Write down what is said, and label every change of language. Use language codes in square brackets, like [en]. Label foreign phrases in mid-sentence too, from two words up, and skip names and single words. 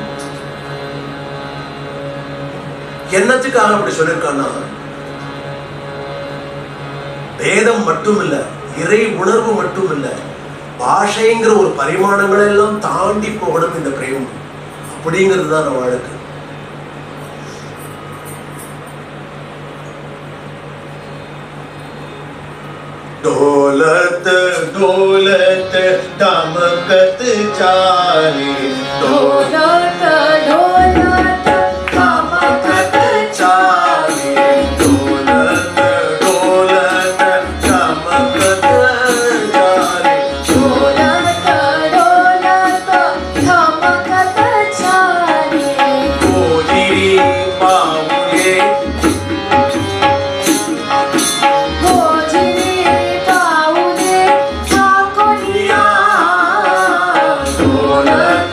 [ta] என்னத்துக்காக அப்படி சொல்லியிருக்கான்னா, வேதம் மட்டும் இல்ல, இறை உணர்வு மட்டும் இல்ல, பாஷைங்கிற ஒரு பரிமாணங்களை எல்லாம் தாண்டி போகணும் இந்த பிரேமம். அப்படிங்கிறது தான் நம்ம வாழ்க்கை. [mr] दौलत दौलत दमकत चाले दौलत दौलत दमकत चाले दौलत दौलत दमकत चाले दौलत दौलत दमकत चाले गोजिरी बावले गोजिरी बावले ठाकुरिया दौलत